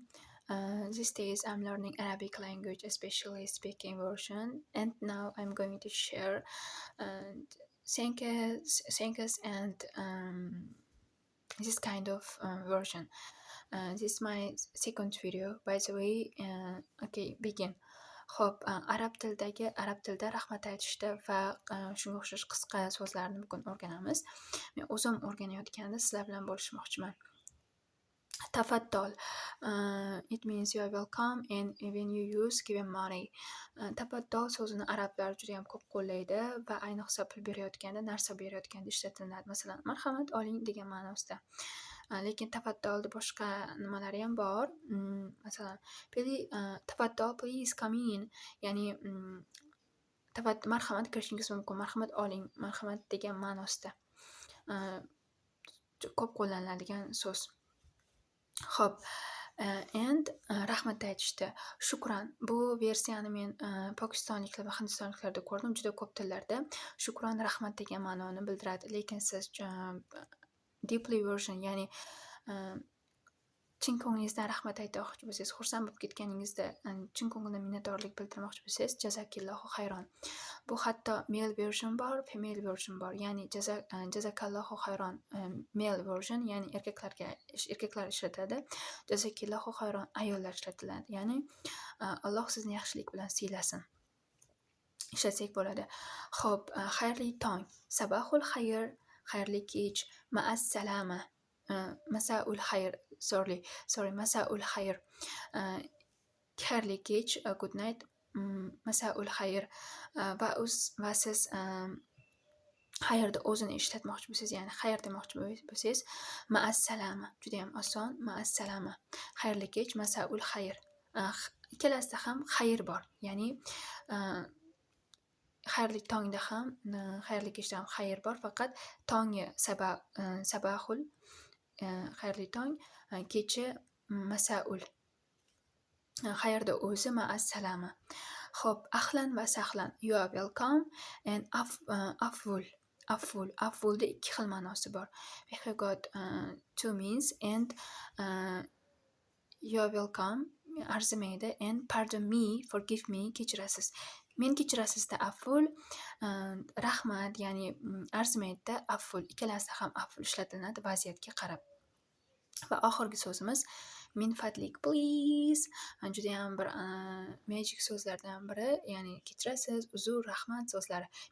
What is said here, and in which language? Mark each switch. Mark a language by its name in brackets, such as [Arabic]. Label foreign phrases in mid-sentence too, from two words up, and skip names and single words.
[English] These days I'm learning Arabic language, especially speaking version, and now I'm going to share sentences and this kind of version. This is my second video, by the way. Okay, begin. [Uzbek] Xo'p, arab tilida rahmat aytishda va shunga o'xshash qisqa so'zlarni bugun o'rganamiz. Men o'zim o'rganayotganda sizlar bilan bo'lishmoqchiman. Tafaddol. [English] It means you are welcome and when you use given money. [Uzbek] Tafaddol so'zini arablar juda ham ko'p qo'llaydi va ayniqsa pul berayotganda, narsa berayotganda ishlatiladi. Masalan, marhamat oling degan ma'nosida. Lekin tafaddolni boshqa nimalari ham bor. [English] Masalan, tafaddol please come in. [Uzbek] Ya'ni marhamat kirishingiz mumkin. Marhamat oling, marhamat degan ma'nosida. Ko'p qo'llaniladigan so'z. Xo'p, and rahmat aytishda shukran. Bu versiyani men pokistonliklar va hindistonliklarda ko'rdim. Juda ko'p tillarda shukran rahmat degan ma'noni bildiradi. Lekin siz [English] deeply version, [Uzbek] ya'ni chin ko'nglingizdan rahmat aytmoqchi bo'lsangiz, xursand bo'lib ketganingizda chin ko'ngildan minnatdorlik bildirmoqchi bo'lsangiz, [Arabic] جزاكِ الله خيرًا. [Uzbek] Bu hatto [English] male version [Uzbek] bor, [English] female version [Uzbek] bor. Ya'ni [Arabic] جزاكَ الله خيرًا [English] male version, [Uzbek] ya'ni erkaklar ishlatadi. [Arabic] جزاكِ الله خيرًا [Uzbek] ayollar ishlatiladi. Ya'ni Alloh sizni yaxshilik bilan siylasin. Ishlatsak bo'ladi. Xo'p, xayrli tong. [Arabic] صباح الخير, [Uzbek] xayrli kech, [Arabic] مع السلامة. مساء الخير، مساء الخير. [Uzbek] Xayrli kech, [English] good night. [Arabic] مساء الخير. [Uzbek] Va siz xayrni o'zini ishlatmoqchi bo'lsangiz, ya'ni xayr demoqchi bo'lsangiz, [Arabic] مع السلامة. [Uzbek] Juda ham oson, [Arabic] مع السلامة. [Uzbek] Xayrli kech, [Arabic] مساء الخير. [Uzbek] Ikkalasida ham xayr bor. Ya'ni xayrli tongda ham, xayrli kechda ham xayr bor, faqat tongi sabahul, xayrli tong, kechi masaul. Xayrda o'zi [Arabic] مع السلامة. Xo'p, أهلًا وسهلًا. [English] You are welcome and afvul. [Uzbek] Afvulda ikki xil ma'nosi bor. [English] We have got two means, and you are welcome arzimaydi, and pardon me, forgive me, [Uzbek] kechirasiz. Men kechirasizda afvul, rahmat, ya'ni arzimaydida afvul. Ikkalasida ham afvul ishlatiladi vaziyatga qarab. Va oxirgi so'zimiz [Arabic] من فضلك, [Uzbek] please. Juda ham bir magic so'zlardan biri, ya'ni kechirasiz, uzr, rahmat so'zlari.